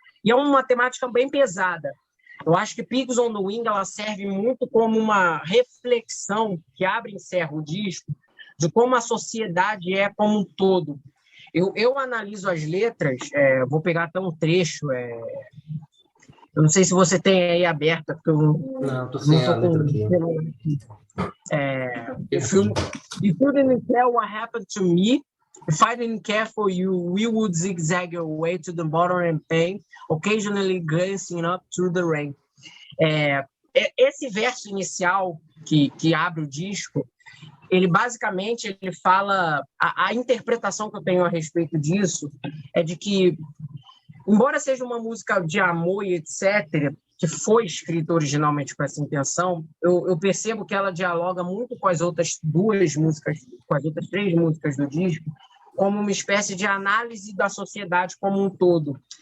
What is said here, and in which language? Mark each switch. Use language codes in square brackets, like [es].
[pt] E é uma temática bem pesada. Eu acho que Pigs on the Wing ela serve muito como uma reflexão que abre e encerra o disco de como a sociedade é como um todo. Eu analiso as letras, vou pegar até um trecho, eu não sei se você tem aí aberta, porque eu não tô sem a letra aqui. [en] If you didn't care what happened to me, if I didn't care for you, we would zigzag your way to the bottom and pain, occasionally glancing up through the rain. [pt] Esse verso inicial que abre o disco, ele basicamente ele fala... A interpretação que eu tenho a respeito disso é de que, embora seja uma música de amor e etc., que foi escrita originalmente com essa intenção, eu percebo que ela dialoga muito com as outras 2 músicas, com as outras 3 músicas do disco, como uma espécie de análise da sociedade como um todo.